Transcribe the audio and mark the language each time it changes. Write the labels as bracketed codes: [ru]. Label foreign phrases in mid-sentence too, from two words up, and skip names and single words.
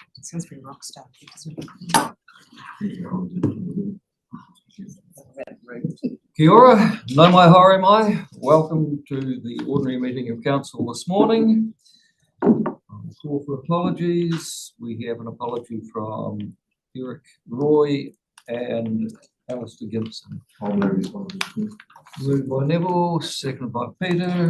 [en] Sounds very rock star. [mi] Kia ora, no mai haere mai. [en] Welcome to the ordinary meeting of council this morning. Call for apologies. We have an apology from Eric Roy and Alistair Gibson. Moved by Neville, seconded by Peter.